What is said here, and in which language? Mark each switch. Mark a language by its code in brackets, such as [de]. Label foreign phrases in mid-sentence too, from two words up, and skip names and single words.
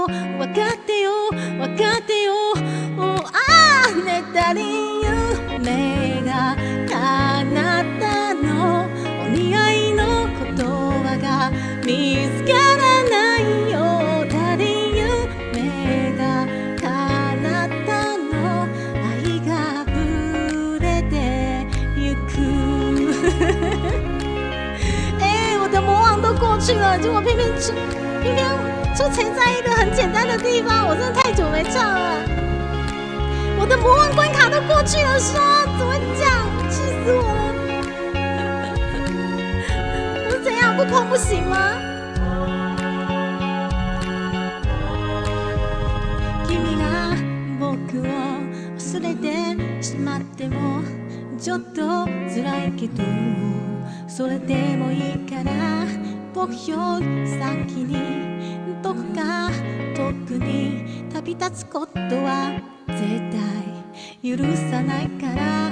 [ja] 分かってよ分かってよ。ねだり夢が叶ったのお似合いの言葉が見つからないよ。だり夢が叶ったの愛が溢れてゆく。 [zh] 我的魔王都过去了，结果偏偏出现在一个很简单的地方，我真的太久没唱了。我的魔王关卡都过去了，说怎么讲？气死我了！我是怎样不碰不行吗？ [ja] 君が僕を忘れてしまってもちょっと辛いけどそれでもいいから僕より先にどこか遠くに旅立つことは絶対許さないから。